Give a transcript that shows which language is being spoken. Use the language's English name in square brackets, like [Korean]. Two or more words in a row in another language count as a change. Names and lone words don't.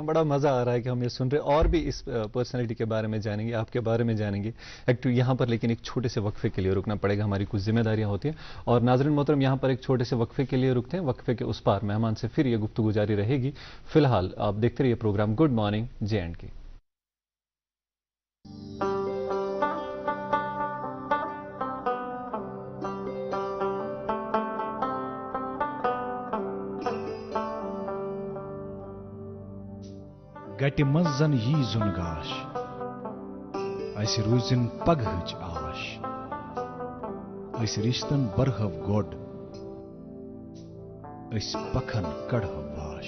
[Hindi] बड़ा मजा आ रहा है कि हम ये सुन रहे, और भी इस पर्सनालिटी के बारे में जानेंगे, आपके बारे में जानेंगे एक्टिव यहाँ पर। लेकिन एक छोटे से वक्फे के लिए रुकना पड़ेगा, हमारी कुछ जिम्मेदारियां होती हैं। और नाज़रीन मोहतरम, यहाँ पर एक छोटे से वक्फे के लिए रुकते हैं। वक्फे के उस पार मेहमान से फिर ये गुफ्तगू जारी रहेगी। फिलहाल आप देखते रहिए प्रोग्राम गुड मॉर्निंग J&K। [Kashmiri] गटि मंज जन यी जुन गाश, अस रूजिन पगहच आश, अस रिश्तन बरहव गोड, अस पखन कड़हव वाश।